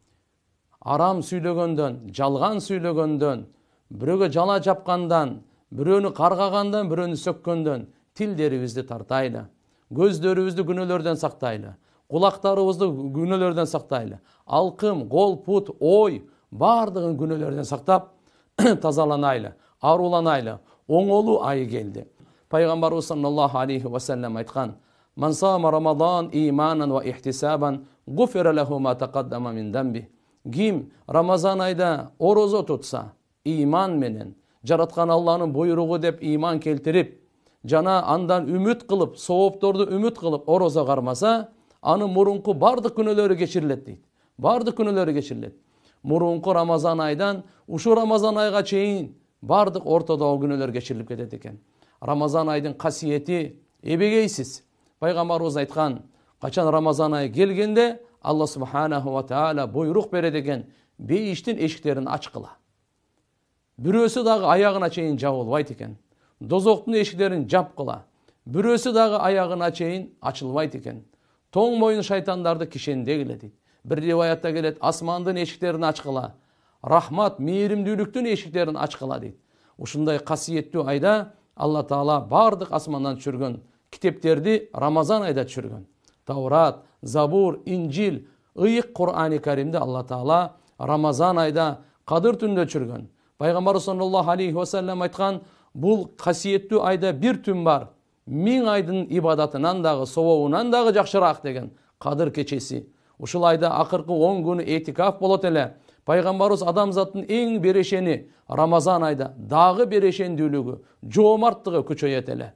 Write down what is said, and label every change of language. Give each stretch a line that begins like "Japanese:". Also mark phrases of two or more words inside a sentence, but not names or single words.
Kyrgyz: Арам сүйлөгөндөн, жалган сүйлөгөндөн, бирөөгө жала жапкандан, бирөөнү каргагандан, бирөөнү сөккөндөн тилдерибизди тартайлы. Көздөрүбүздү күнөөлөрдөн сактайлы. Кулактарыбызды күнөөлөрдөн сактайлы. Алкым, кол, пут, ой бардыгын күнөөлөрдөн сактап тазаланайлы, аруланайлы. Оңолуу айы келди. Пайгамбарыбыз
Arabic: صلى الله عليه وسلم
Kyrgyz: айткан:
Arabic: "من صام رمضان إيمانا واحتسابا غفر له ما تقدم من ذنبه."
Kyrgyz: Ким Рамазан айда орозо тутса, иман менен, жараткан Алланын буйругу деп иман келтирип, жана андан үмүт кылып, соопторду үмүт кылып орозо кармаса, анын мурунку бардык күнөөлөрү кечирилет дейт. Бардык күнөөлөрү кечирилет. Мурунку Рамазан айдан ушу Рамазан айга чейин бардык ортодогу күнөөлөр кечирилип кетет экен. Рамазан айдын касиети эбегейсиз. Пайгамбарыбыз айткан: "Качан Рамазан айы келгенде Алла
Arabic: سبحانه وتعالى
Kyrgyz: буйрук берет экен, бейиштин эшиктерин ачкыла." Бирөөсү дагы аягына чейин жабылбайт экен. Дозоктун эшиктерин жапкыла. Бирөөсү дагы аягына чейин ачылбайт экен. Тоң моюн шайтандарды кишендегиле дейт. Bir rivayette gelet: "Asmandын эшиктерин ачкыла. Рахмат, мээримдүүлүктүн эшиктерин ачкыла" дейт. Ушундай касиеттүү айда Алла Таала бардык асмандан түшүргөн китептерди Рамазан айда түшүргөн. Таурат, Забур, Инжил, ыйык Кур'ан-ы Каримди Алла Таала Рамазан айда кадыр түндө түшүргөн. Пайгамбар
Arabic: صلى الله عليه وسلم
Kyrgyz: айткан: "Бул касиеттүү айда бир түн бар. 1000 айдын ибадатынан дагы, сообунан дагы жакшыраак" деген кадыр кечеси. Ушул айда акыркы 10 күнү этикаф болот эле. Пайгамбарыбыз адамзаттын эң берешени Рамазан айда дагы берешендүүлүгү, жоомарттыгы күчөйөт эле.